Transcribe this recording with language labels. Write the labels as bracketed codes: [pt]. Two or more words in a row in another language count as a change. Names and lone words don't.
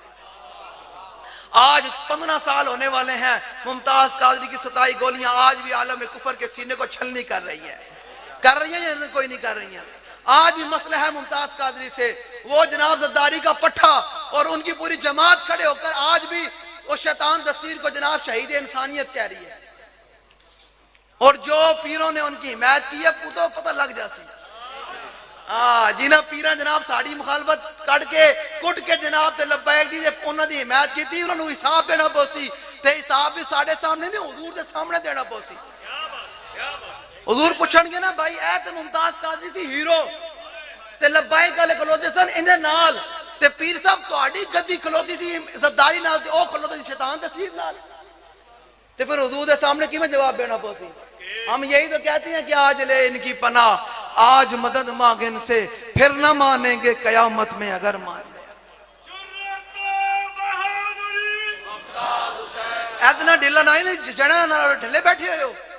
[ur] آج 15 سال ہونے والے ہیں, ممتاز قادری کی 27 گولیاں آج بھی عالم کفر کے سینے کو چھلنی کر رہی ہے یا کوئی نہیں کر رہی ہیں. آج بھی مسئلہ ہے ممتاز قادری سے, وہ جناب زرداری کا پٹھا اور ان کی پوری جماعت کھڑے ہو کر آج بھی وہ شیطان دستیر کو جناب شہید انسانیت کہہ رہی ہے, اور جو پیروں نے ان کی حمایت کی ہے تو پتہ لگ جاتی ہے. [pa] جنہاں پیران جناب ساڑی مخالفت کٹ کے جناب تے لبیک دی انہاں دی حمایت کی تھی, انہاں نو حساب دینا پوسی, تے حساب بھی ساڑے سامنے نہیں حضور دے سامنے دینا پوسی. حضور پوچھن گے نا بھائی اے تے ممتاز قادری سی ہیرو, تے لبیک والے کھلوتے سن اندے نال, تے پیر صاحب تہاڈی گدی کھلوتی سی زرداری نال, تے او کھلوتے سی شیطان دستیر نال, تے پھر حضور دے سامنے کیویں جواب دینا پوسی. [ur] ہم یہی تو کہتے ہیں کہ آج لے ان کی پناہ, آج مدد مانگ ان سے, پھر نہ مانیں گے قیامت میں اگر مان لیں. اتنا ڈھلا نہیں جڑا نہ ڈھلے بیٹھے ہوئے ہو.